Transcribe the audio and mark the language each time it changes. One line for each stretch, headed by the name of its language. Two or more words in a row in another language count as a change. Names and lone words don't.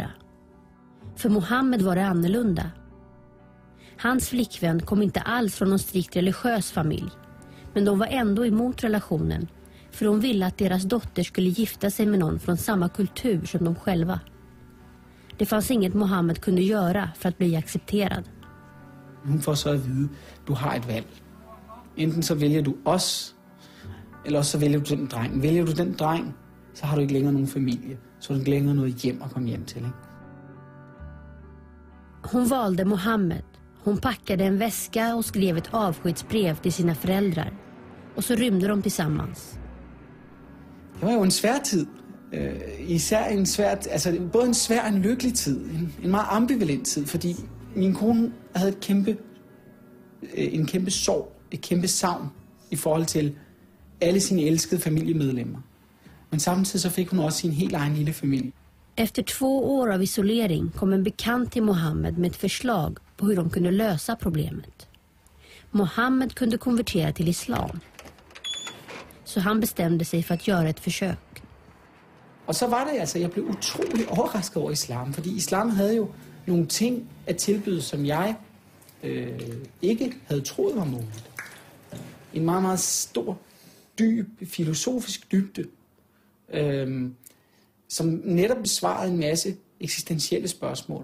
Swedish: För Mohammed var det annorlunda. Hans flickvän kom inte alls från någon strikt religiös familj. Men de var ändå emot relationen. För de ville att deras dotter skulle gifta sig med någon från samma kultur som de själva. Det fanns inget Mohammed kunde göra för att bli accepterad.
Danish: Hun får så at vide, du har et valg. Enten så vælger du os, eller også så vælger du den dreng. Vælger du den dreng, så har du ikke længere nogen familie. Så har du ikke længere noget hjem at komme hjem til. Ikke?
Swedish: Hon valde Mohammed. Hon packade en väska och skrev ett avskedsbrev till sina föräldrar. Och så rymde de tillsammans.
Danish: Det var jo en svær tid. Især en svær, altså både en svær og en lykkelig tid. En meget ambivalent tid, fordi min kone havde en kæmpe sorg, et kæmpe savn i forhold til alle sine elskede familiemedlemmer. Men samtidig så fik hun også sin helt egen lille familie.
Swedish: Efter 2 år av isolering kom en bekant till Mohammed med ett förslag på hur de kunde lösa problemet. Mohammed kunde konvertera till islam. så han bestämde sig för att göra ett försök.
Danish: Og så var det altså, jeg blev utrolig overrasket over islam, fordi islam havde jo nogle ting at tilbyde, som jeg ikke havde troet var muligt. En meget, meget stor, dyb, filosofisk dybde, som netop besvarede en masse eksistentielle spørgsmål.